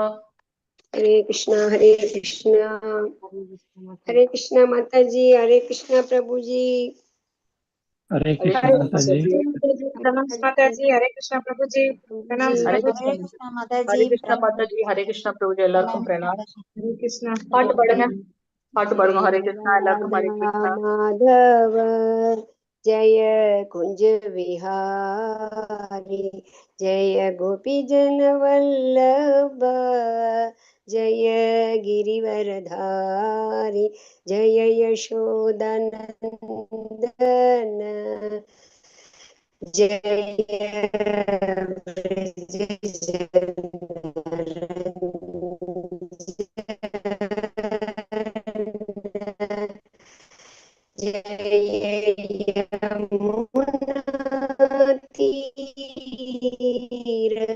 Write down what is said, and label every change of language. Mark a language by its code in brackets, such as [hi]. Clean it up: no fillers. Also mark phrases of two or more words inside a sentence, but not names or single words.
[hi] हरे कृष्णा माता जी, हरे कृष्णा प्रभु जी, हरे कृष्णा माता जी। प्रणाम माता जी, हरे कृष्णा प्रभु जी, प्रणाम हरे प्रभु जी, कृष्ण माता जी, हरे कृष्ण प्रभु जी, [ta] எல்லாருக்கும் பிரணாம். [hi] हरे कृष्णा [ta] பாட்டு பாடுங்க, பாட்டு பாடுங்க. [sa] हरे कृष्णा, [ta] எல்லாருக்கும் [sa] हरे कृष्णा. माधव जय कुंज विहारी, जय गोपी जन वल्लभ, जय गिरिवरधारी, जय यशोदनंदन, जय जय यमुना तीर